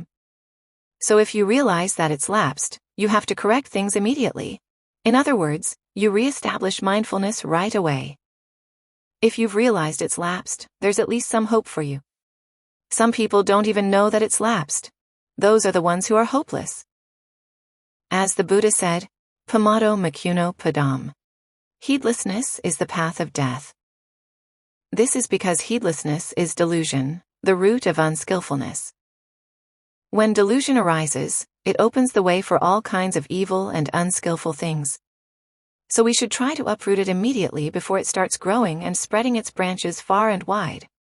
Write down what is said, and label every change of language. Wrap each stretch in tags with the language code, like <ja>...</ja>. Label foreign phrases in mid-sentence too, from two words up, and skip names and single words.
<en>So if you realize that it's lapsed, you have to correct things immediately. In other words, you re-establish mindfulness right away. If you've realized it's lapsed, there's at least some hope for you. Some people don't even know that it's lapsed. Those are the ones who are hopeless. As the Buddha said,</en> <pi>pamado macuno padam.</pi> <en>Heedlessness is the path of death. This is because heedlessness is delusion, the root of unskillfulness. When delusion arises, it opens the way for all kinds of evil and unskillful things. so we should try to uproot it immediately before it starts growing and spreading its branches far and wide.</en>